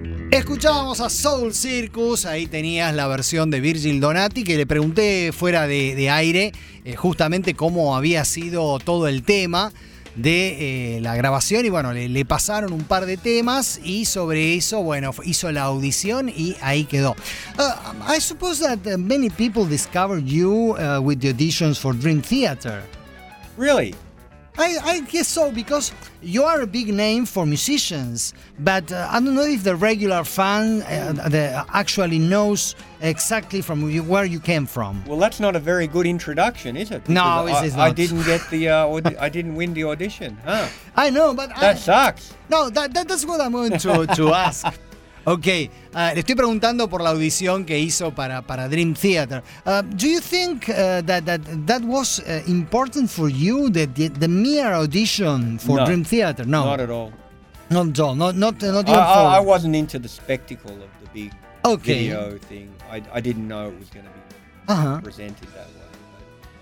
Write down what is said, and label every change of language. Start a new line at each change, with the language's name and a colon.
Spanish: Escuchábamos a Soul Circus, ahí tenías la versión de Virgil Donati, que le pregunté fuera de aire justamente cómo había sido todo el tema. de la grabación y bueno, le pasaron un par de temas y sobre eso, bueno, hizo la audición y ahí quedó.
English: I suppose that many people discovered you with the auditions for Dream Theater. Really? I guess so, because you are a big name for musicians, but I don't know if the regular fan actually knows exactly from where you came from. Well, that's not a very good introduction, is it? Because no, it is not. I didn't get the I didn't win the audition, huh? I know, but that sucks. No, that's what I'm going to ask.
Spanish: Okay, le estoy preguntando por la audición que hizo para Dream Theater.
English: Do you think that was important for you, the mere audition for no, Dream Theater? No, not at all. Not at all. Not even. I wasn't into the spectacle of the big video thing. I didn't know it was going to be presented that way.